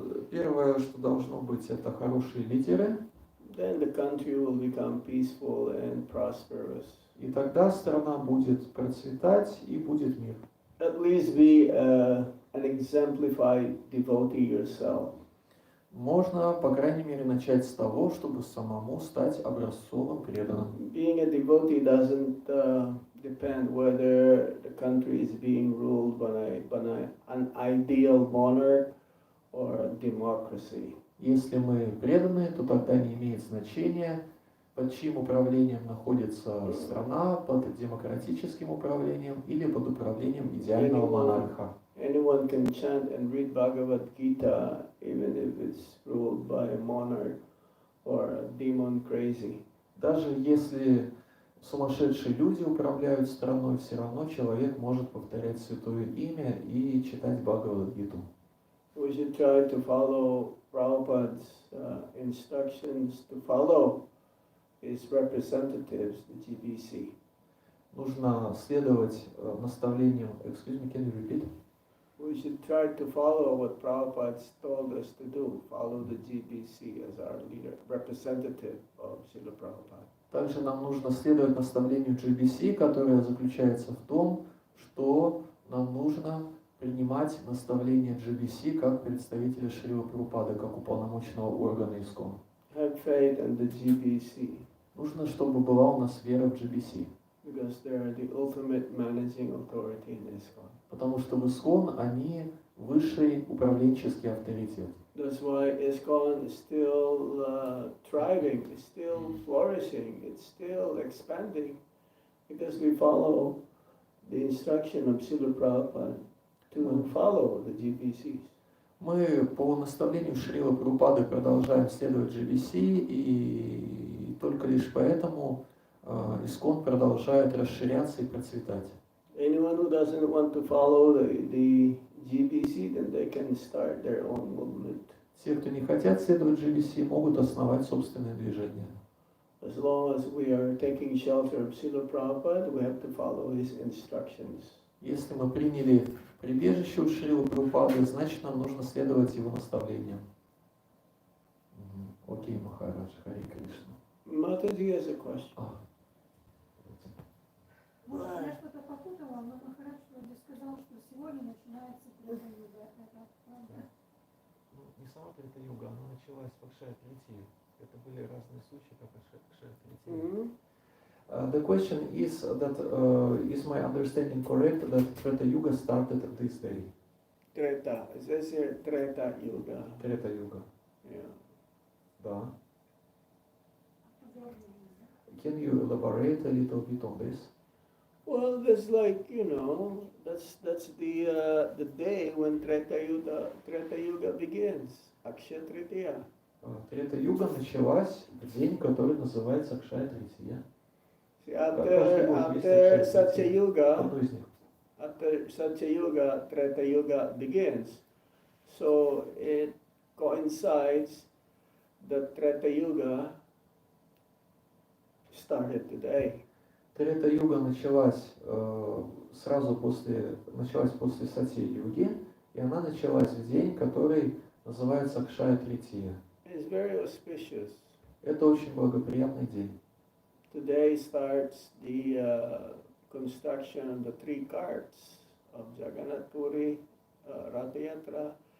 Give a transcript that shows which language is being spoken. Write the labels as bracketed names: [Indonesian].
[Russian] Первое, что должно быть, это хорошие лидеры. [English] Then the country will become peaceful and prosperous. [Russian] И тогда страна будет процветать и будет мир. [English] At least be an exemplified devotee yourself. [Russian] Можно, по крайней мере, начать с того, чтобы самому стать образцовым преданным. [English] Being a devotee doesn't depend whether the country is being ruled by an ideal monarch or democracy. [Russian] Если мы преданные, то тогда не имеет значения, под чьим управлением находится страна, под демократическим управлением или под управлением идеального монарха. [English] Anyone can chant and read Bhagavad Gita even if it's ruled by a monarch or a demon crazy. [Russian] Даже если сумасшедшие люди управляют страной, все равно человек может повторять святое имя и читать Бхагавад-гиту. [English] We should try to follow Prabhupada's instructions, to follow his representatives, the GBC. [Russian] Нужно следовать наставлениям. [English] Excuse me, can you repeat? We should try to follow what Prabhupada told us to do, follow the GBC as our leader, representative of Srila Prabhupada. [Russian] Также нам нужно следовать наставлению GBC, которое заключается в том, что нам нужно принимать наставления GBC как представителя Шрила Прабхупады, как уполномоченного органа ИСККОН. [English] Have faith in the GBC. [Russian] Нужно, чтобы была у нас вера в GBC. [English] Because they are the ultimate managing authority in ISKCON. [Russian] Потому что в ИСККОН они высший управленческий авторитет. [English] That's why ISKCON is still thriving, it's still flourishing, it's still expanding, because we follow the instruction of Srila Prabhupada to follow the GBCs. [Russian] Мы по наставлению Шрила Прабхупады продолжаем следовать GBC, и только лишь поэтому ИСККОН продолжает расширяться и процветать. [English] Anyone who doesn't want to follow the GBC, then they can start their own movement. [Russian] Те, кто не хотят следовать GBC, могут основать собственное движение. [English] As long as we are taking shelter of Srila Prabhupada, we have to follow his instructions. [Russian] Если мы приняли прибежище у Шрилы Прабхупады, значит нам нужно следовать его наставлениям. Окей, Махарадж, Хари Кришна. [English] Mataji has a question. [Russian] Может, я что-то попутала, но Махарадж вроде сказал, что сегодня начинается Трета-юга. Это правда? Не сама Трета-юга, она началась в Акшая-Тритии. Это были разные случаи, как Акшая-Трития. [English] The question is that is my understanding correct that Treta Yuga started this day? Treta. It says here Treta Yuga. Treta Yuga. Yeah. [Russian] Да. [English] Can you elaborate a little bit on this? Well, there's like, that's the day when Treta Yuga begins. Akshaya Tritiya. [Russian] Трета Юга началась в день, который называется Акшая-Трития. [English] See, after Satya Yuga, [Russian] Одно из них. [English] after Satya Yuga, Treta Yuga begins. So it coincides that Treta Yuga started today. [Russian] Трета-юга началась после Сатья-юги, и она началась в день, который называется Акшая-Трития. [English] It's very auspicious. [Russian] Это очень благоприятный день. [English] Today starts the construction of the 3 carts of Jagannath Puri, Ratha Yatra.